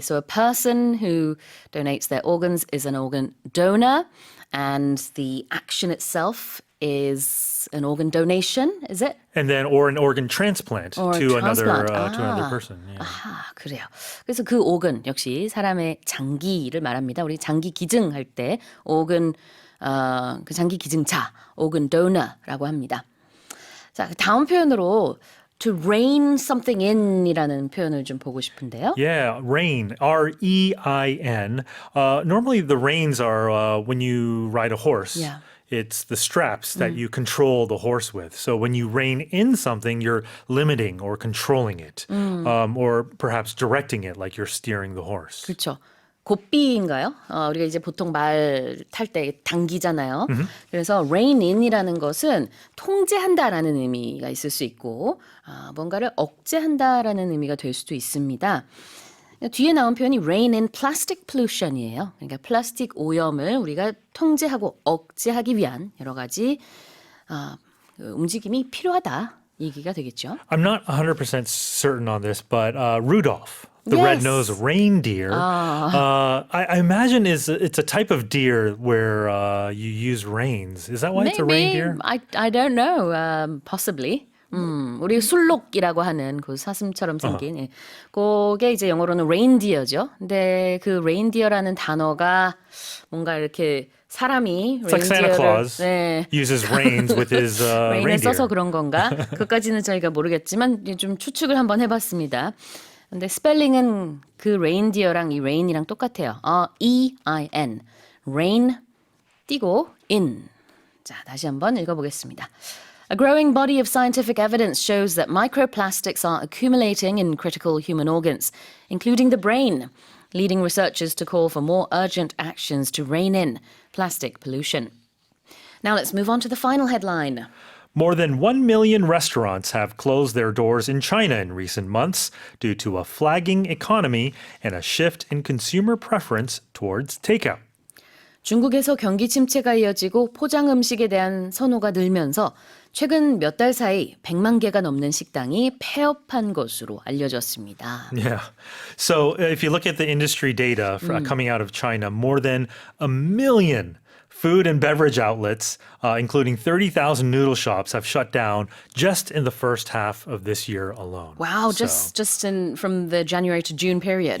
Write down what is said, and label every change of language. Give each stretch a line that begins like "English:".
English: So a person who donates their organs is an organ donor, and the action itself is an organ donation, is it? And then, or an organ transplant Or a to another transplant. to another person. Yeah.
Korean: 아, 그래요. 그래서 그 organ 역시 사람의 장기를 말합니다. 우리 장기 기증할 때 organ 그 장기 기증자, organ donor라고 합니다. 자, 그 다음 표현으로 to rein something in이라는 표현을 좀 보고 싶은데요.
English: Yeah, rein, R-E-I-N. Normally, the reins are when you ride a horse. Yeah. It's the straps that you control the horse with. So when you rein in something, you're limiting or controlling it, or perhaps directing it like you're steering the horse.
Korean: 그렇죠. 고삐인가요? 우리가 이제 보통 말 탈 때 당기잖아요. 그래서 rein in이라는 것은 통제한다라는 의미가 있을 수 있고 뭔가를 억제한다라는 의미가 될 수도 있습니다. 뒤에 나온 표현이 rein in plastic pollution이에요. 그러니까 플라스틱 오염을 우리가 통제하고 억제하기 위한 여러 가지 움직임이 필요하다. 이 얘기가 되겠죠.
English: I'm not 100% certain on this, but Rudolph, the Yes. red-nosed reindeer, I imagine it's a type of deer where you use reins. Is that why it's a reindeer? I don't know. Possibly.
Korean: 우리 술록이라고 하는 그 사슴처럼 생긴 예. 그게 이제 영어로는 reindeer죠. 근데 그 reindeer라는 단어가 뭔가 이렇게 사람이
English: It's like Santa Claus 네, uses reins with his
Korean: 레인을
English: reindeer.
Korean: 써서 그런 건가? 그까지는 저희가 모르겠지만 좀 추측을 한번 해봤습니다. 근데 스펠링은 그 reindeer랑 이 rain이랑 똑같아요. E-I-N. rain 띄고 in. 자, 다시 한번 읽어보겠습니다.
English: A growing body of scientific evidence shows that microplastics are accumulating in critical human organs, including the brain, leading researchers to call for more urgent actions to rein in plastic pollution. Now let's move on to the final headline. More than 1 million restaurants have closed their doors in China in recent months due to a flagging economy and a shift in consumer preference towards takeout.
Korean: 중국에서 경기 침체가 이어지고 포장 음식에 대한 선호가 늘면서 최근 몇 달 사이 100만 개가 넘는 식당이 폐업한 것으로 알려졌습니다. Yeah.
English: So if you look at the industry data coming out of China, more than 1 million food and beverage outlets, including 30,000 noodle shops, have shut down just in the first half of this year alone. Wow, So, just in from the January to June period.